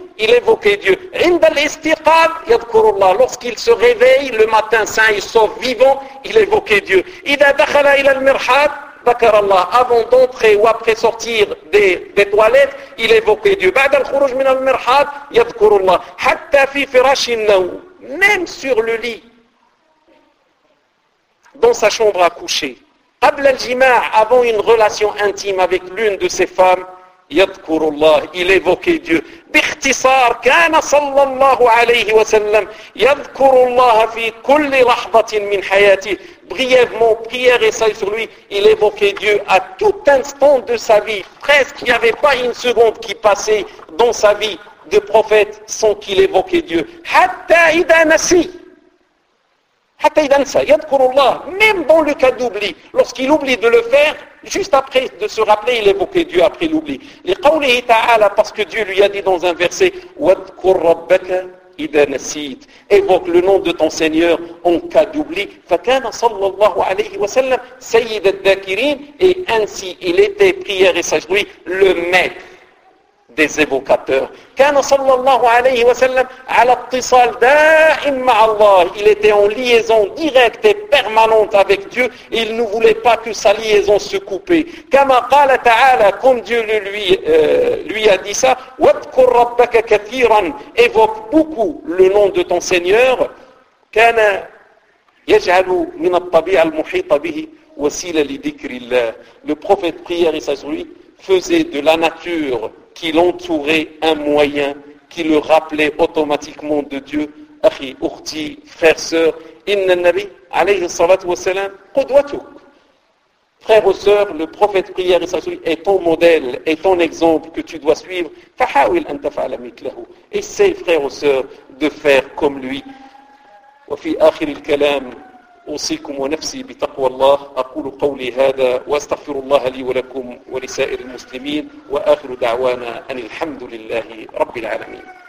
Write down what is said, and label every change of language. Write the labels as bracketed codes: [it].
[fr] il évoquait Dieu [ar] عند الاستيقاظ يذكر الله [fr] lorsqu'il se réveille le matin sain et sauf vivant il évoquait Dieu [ar] إذا دخل إلى المرحاض ذكر الله [fr] avant d'entrer ou après sortir des toilettes il évoquait Dieu [ar] بعد الخروج من المرحاض يذكر الله حتى في فراش النوم [fr] même sur le lit dans sa chambre à coucher. [ar] قبل الجماع, [fr] avant une relation intime avec l'une de ses femmes, [ar] يذكر الله, [fr] il évoquait Dieu. [ar] باختصار, كان صلى الله عليه وسلم يذكر الله في كل لحظة من حياته. [fr] Brièvement, prière et salut sur lui, il évoquait Dieu à tout instant de sa vie. Presque, il n'y avait pas une seconde qui passait dans sa vie de prophète sans qu'il évoquait Dieu. [ar] حتى إذا نسي حتى إذا نسى يذكر الله [fr] même dans le cas d'oubli lorsqu'il oublie de le faire juste après de se rappeler il évoquait Dieu après l'oubli [ar] لقوله تعالى [fr] parce que Dieu lui a dit dans un verset [ar] واذكر ربك إذا نسيت [fr] évoque le nom de ton Seigneur en cas d'oubli [ar] فكان صلى الله عليه وسلم سيد الذاكرين [fr] et ainsi il était prière et sagesse le maître des évocateurs. [ar] كان صلى الله عليه وسلم على اتصال دائم مع الله. [fr] Il était en liaison directe et permanente avec Dieu. Il ne voulait pas que sa liaison se coupe. [ar] كما قال تعالى, [fr] comme Dieu lui a dit ça, [ar] واذكر ربك كثيرا, [fr] évoque beaucoup le nom de ton Seigneur. [ar] كان يجعل من الطبيعة المحيطة به وسيلة لذكر الله. [fr] Le prophète prière et sagesse faisait de la nature qui l'entourait un moyen qui le rappelait automatiquement de Dieu. [ar] Akhi, ukhti, [fr] frère, sœur, [ar] inna nabi, alayhi salatu wa salam, qudwatuk. [fr] Frère ou sœur, le prophète prière et sagesse est ton modèle, est ton exemple que tu dois suivre. [ar] Fahawil an taf'ala mithlahu. [fr] Essaye, frère ou sœur, de faire comme lui. [ar] Wa fi akhir al-kalam. أوصيكم ونفسي بتقوى الله أقول قولي هذا وأستغفر الله لي ولكم ولسائر المسلمين وآخر دعوانا أن الحمد لله رب العالمين